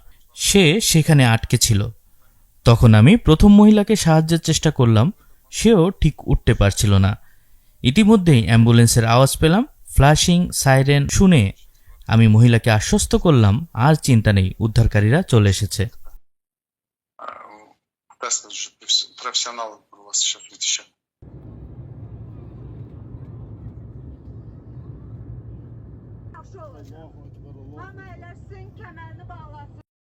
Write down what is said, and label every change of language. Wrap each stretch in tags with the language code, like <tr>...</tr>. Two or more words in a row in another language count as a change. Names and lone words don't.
<bn>সে সেখানে আটকে ছিল। তখন আমি প্রথম মহিলাকে সাহায্যের চেষ্টা করলাম, সেও ঠিক উঠতে পারছিল না। ইতিমধ্যেই অ্যাম্বুলেন্সের আওয়াজ পেলাম।</bn> <en>flashing siren</en> <bn>শুনে আমি মহিলাকে আশ্বস্ত করলাম, আর চিন্তা নেই, উদ্ধারকারীরা চলে এসেছে।</bn> <ru>Тест уже профессионалы у вас сейчас еще.</ru> <az>Yaxşı olacaq. Hamı eləsin, kəmərini bağlasın.</az>